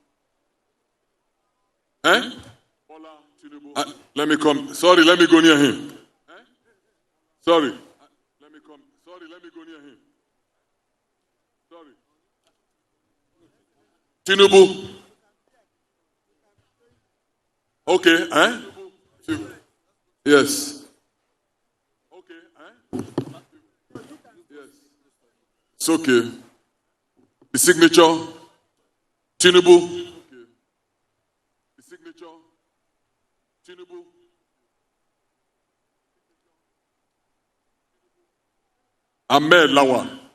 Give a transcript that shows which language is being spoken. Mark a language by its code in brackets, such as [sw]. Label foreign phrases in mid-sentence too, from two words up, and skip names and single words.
[en] Bola Tinubu. Let me come. Sorry, let me go near him. Sorry. Let me come. Sorry, let me go near him. Sorry. Tinubu. Okay, Yes. Okay. Yes. It's okay. The signature. Tinubu. Okay. The signature. Tinubu. Ahmed Lawan.